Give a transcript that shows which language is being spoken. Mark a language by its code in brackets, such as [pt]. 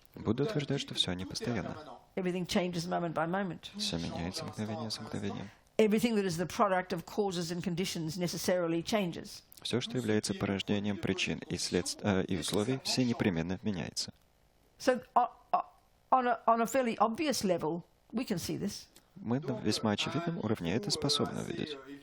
[ru] Будда утверждает, что все непостоянно. [en] Everything changes moment by moment. [ru] Все меняется мгновение за мгновением. [en] Everything that is the product of causes and conditions necessarily changes. [ru] Все, что является порождением причин и условий, все непременно меняется. [en] So on a fairly obvious level, we can see this. [ru] Мы на весьма очевидном уровне это способны увидеть.